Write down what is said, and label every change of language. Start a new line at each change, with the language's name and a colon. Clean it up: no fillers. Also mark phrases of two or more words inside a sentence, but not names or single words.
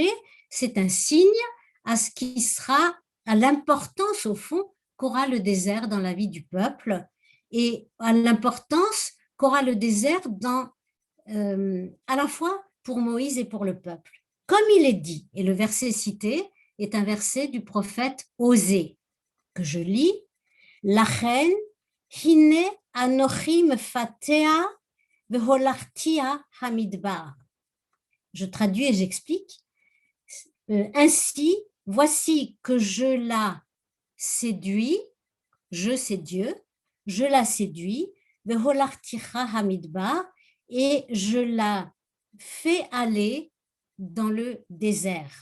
French: C'est un signe à ce qui sera, à l'importance au fond qu'aura le désert dans la vie du peuple et à l'importance qu'aura le désert à la fois pour Moïse et pour le peuple. Comme il est dit, et le verset cité est un verset du prophète Osée, que je lis,
Hebrew: לכן הנה אנכי מפתיה והלכתיה המדבר.
French: Je traduis et j'explique. Ainsi, voici que je la séduis, je c'est Dieu, je la séduis,
Hebrew: והלכתיה המדבר,
French: et je la fais aller dans le désert.